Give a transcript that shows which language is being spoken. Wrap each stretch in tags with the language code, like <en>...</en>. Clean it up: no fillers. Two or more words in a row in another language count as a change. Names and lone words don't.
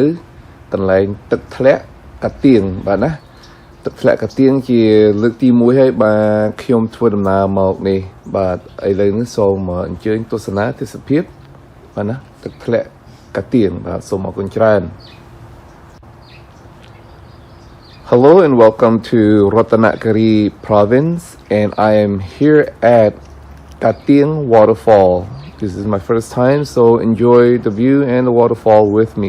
<km>កន្លែងទឹកធ្លាក់កាទៀងបាទណាទឹកធ្លាក់កាទៀងជាលើកទី1ហើយបាទខ្ញុំធ្វើដំណើរមកនេះបាទឥឡូវនេះសូមអញ្ជើញទស្សនាទេសភាពបាទណាទឹកធ្លាក់កាទៀងបាទសូមអរគុណច្រើន</km> <en>Hello and welcome to Ratanakiri province and I am here at Ka Teang Waterfall. This is my first time, so enjoy the view and the waterfall with me.</en>